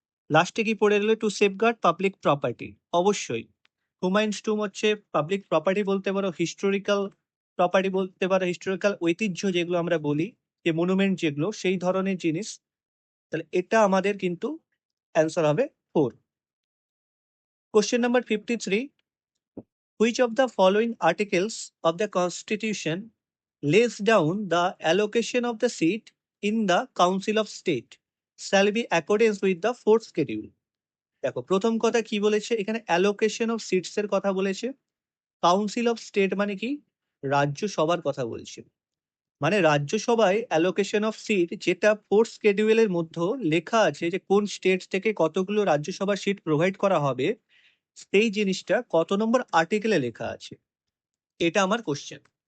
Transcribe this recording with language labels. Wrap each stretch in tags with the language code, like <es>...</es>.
<bn>লাস্টে কি পড়ে রইল?</bn> <en>to safeguard public property,</en> <bn>অবশ্যই হুমায়ুনস টুম্ব হচ্ছে পাবলিক প্রপার্টি বলতে পারো, হিস্টোরিক্যাল প্রপার্টি বলতে পারো, হিস্টোরিক্যাল ঐতিহ্য যেগুলো আমরা বলি, যে মনুমেন্ট যেগুলো, সেই ধরনের জিনিস। তাহলে এটা আমাদের কিন্তু অ্যান্সার হবে 4।</bn> <en>Question number 53, which of the following articles of the constitution lays down the allocation of the seat in the Council of State shall be accordance with the fourth schedule?</en> <bn>দেখো প্রথম কথা কি বলেছে এখানে, অ্যালোকেশন অফ সিটস এর কথা বলেছে। Council of state মানে কি? রাজ্যসভার কথা বলছে। মানে রাজ্যসভায় অ্যালোকেশন অফ সিট, যেটা ফোর্থ শিডিউলের মধ্যে লেখা আছে যে কোন স্টেট থেকে কতগুলো রাজ্যসভার সিট প্রোভাইড করা হবে, সেই জিনিসটা কত নম্বর আর্টিকেলে লেখা আছে, এটা আমার কোশ্চেন।</bn>